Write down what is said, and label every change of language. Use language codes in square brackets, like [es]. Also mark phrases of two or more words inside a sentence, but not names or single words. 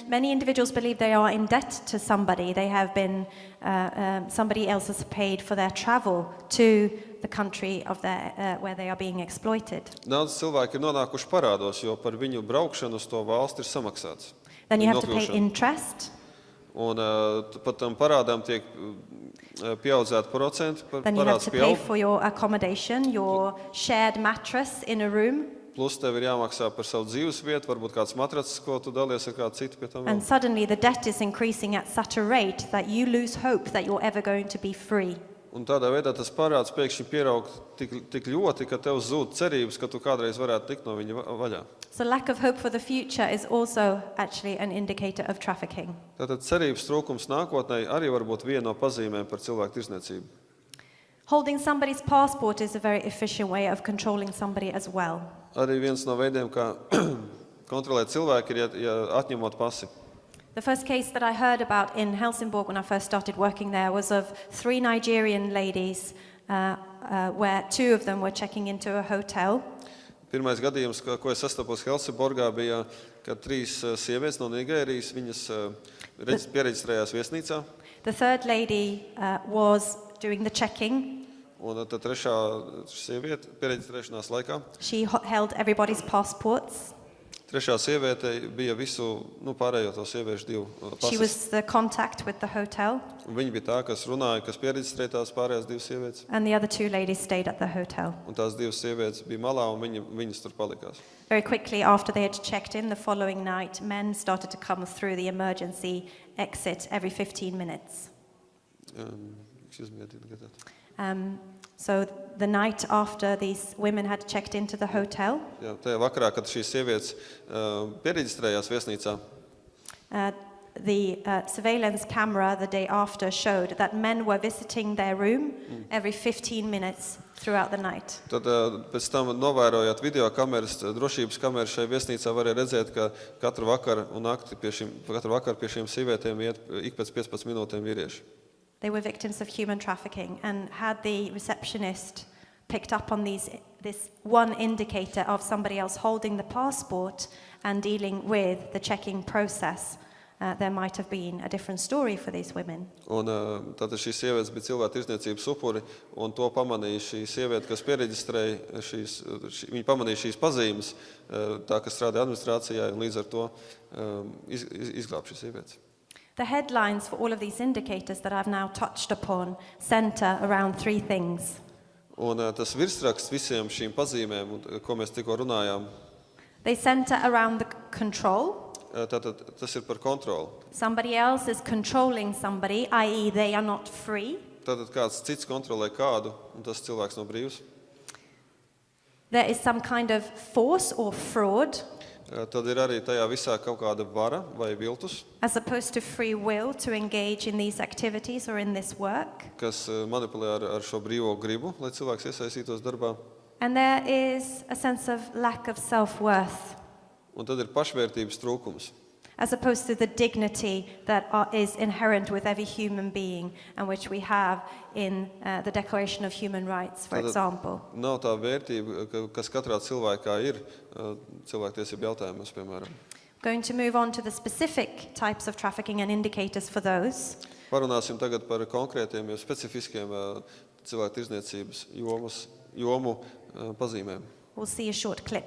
[en] Many individuals believe they are in debt to somebody. They have been, somebody else has paid for their travel to the country of where they are being exploited. [lv] Daudz cilvēki ir nonākuši parādos, jo par viņu braukšanu uz to valsti ir samaksāts. [en] Then you have to pay [lv] Nokļūšana. [en] interest. [lv] Un pat tam parādām tiek pieaudzēti procenti, [en] Then you have [lv] parāds [en] to pay [lv] pieaug, [en] for your accommodation, your shared mattress in a room. [lv] plus tev ir jāmaksā par savu dzīves vietu, varbūt kāds matracis, ko tu dalies ar kādu citu pie tam vēl. [en] And suddenly the debt is increasing at such a rate that you lose hope that you're ever going to be free. [lv] Un tādā veidā tas parāds pēkšņi pieraug tik ļoti, ka tev zūd cerības, ka tu kādreiz varētu tikt no viņa vaļā. [en] So lack of hope for the future is also actually an indicator of trafficking. [lv] Tātad cerības trūkums nākotnē arī var būt viena no pazīmēm par cilvēktirdzniecību. [en] Holding somebody's passport is a very efficient way of controlling somebody as well. [lv] Arī viens no veidiem, kā kontrolēt cilvēku, ir atņemot pasi. [en] The first case that I heard about in Helsingborg when I first started working there was of 3 Nigerian ladies where 2 of them were checking into a hotel. [lv] Pirmais gadījums, ko es sastapos Helsingborgā, bija, kad 3 sievietes no Nigērijas, viņas piereģistrējās viesnīcā. [en] The third lady was doing the checking. [lv] Un tad trešā sieviete piereģistrēšanās laikā. [en] She held everybody's passports. [lv] Trešā sieviete bija visu, pārējo to sieviešu 2 pases. [en] She was the contact with the hotel. [lv] Viņa bija tā, kas runāja, kas piereģistrēja tās pārējās 2 sievietes. [en] And the other 2 ladies stayed at the hotel. [lv] Un tās 2 sievietes bija malā, un viņas tur palikās. [en] Very quickly after they had checked in the following night, men started to come through the emergency exit every 15 minutes. Excuse me, I didn't get that. So the night after these women had checked into the hotel, [lv] Jā, tajā vakarā, kad šīs sievietes piereģistrējās viesnīcā, [en] the surveillance camera the day after showed that men were visiting their room every 15 minutes throughout the night. [lv] Tad pēc tam novērojot video kameras, drošības kameras šai viesnīcā varēja redzēt, ka katru vakaru un nakti pie šīm sievietēm iet ik pēc 15 minūtēm vīrieši. [en] They were victims of human trafficking, and had the receptionist picked up on this one indicator of somebody else holding the passport and dealing with the checking process, there might have been a different story for these women. [lv] Un tātad šīs sievietes bija cilvēktirdzniecības upuri, un to pamanīja šī sieviete, kas piereģistrēja viņa pamanīja šīs pazīmes, tā, kas strādāja administrācijā, un līdz ar to izglāb šīs sievietes. [en] The headlines for all of these indicators that I've now touched upon center around 3 things. [lv] Un tas virsraksts visiem šīm pazīmēm, ko mēs tikko runājām, [en] They center around the control. [lv] tātad tas ir par kontroli. [en] Somebody else is controlling somebody, i.e. they are not free. [lv] Tātad kāds cits kontrolē kādu, un tas cilvēks nav brīvs. [en] There is some kind of force or fraud, [lv] Tad ir arī tajā visā kaut kāda vara vai viltus, [en] as opposed to free will to engage in these activities or in this work. [lv] kas manipulē ar šo brīvo gribu, lai cilvēks iesaistītos darbā. [en] And there is a sense of lack of self-worth, [lv] Un tad ir pašvērtības trūkums, [en] as opposed to the dignity that is inherent with every human being and which we have in the Declaration of Human Rights, for example. [lv] Nav tā vērtība, kas katrā cilvēkā ir cilvēktiesību jautājumos, piemēram. [en] Going to move on to the specific types of trafficking and indicators for those. [lv] Parunāsim tagad par konkrētiem, specifiskiem cilvēktirdzniecības jomu pazīmēm. [en] We'll see a short clip.